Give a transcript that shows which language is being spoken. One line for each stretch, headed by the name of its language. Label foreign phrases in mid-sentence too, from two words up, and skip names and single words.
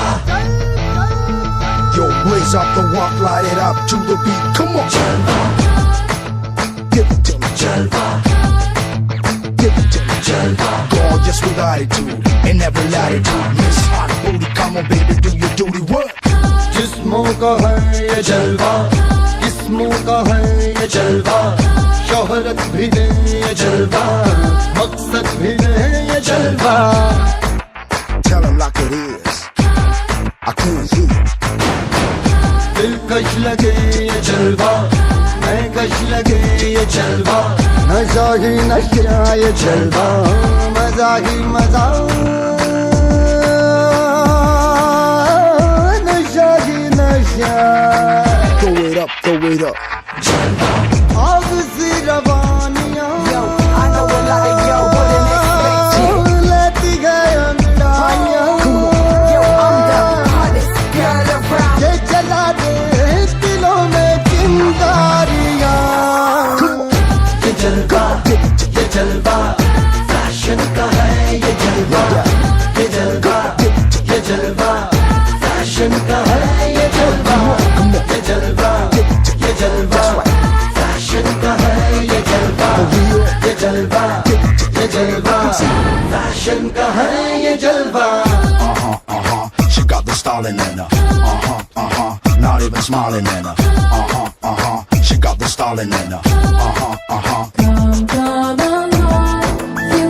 English: Yo, blaze up the walk, light it up to the beat. Come on, Jalwa. Give it to me, Jalwa. Give it to me, Jalwa. Gorgeous with attitude in every latitude. Miss Hot Booty, come on, baby, do your duty work.
Hindi: जिस्मों का है ये जलवा, किस्मों का है ये जलवा, शोहरत भी दे ये जलवा, मकसद भी दे ये जलवा.
English: Tell him like it is, I couldn't hear.
Hindi: दिलकश लगे ये जलवा, मैं कश लगे ये जलवा, नशा ही नशा ये जलवा, मजा ही मजा, नशा ही नशा.
English: Throw it up, throw it up.
Hindi: जलवा. आग सी रवानियां.
English: Yo, I know a lot of yo wouldn't expect it.
Hindi: लेती गए अंगड़ाइयां.
English: Come on, yo, I'm the hottest girl around.
Hindi: ये जला दे दिलों में चिंगारियां. ये जलवा, ये जलवा, फैशन का है ये जलवा. ये जलवा, ये जलवा, फैशन का है ये जलवा. ये जलवा, ये जलवा, फैशन का है ये जलवा. ये जलवा, ये जलवा, फैशन का है ये जलवा.
English: She got the styling in her. Not even smiling in her. She got the styling in her.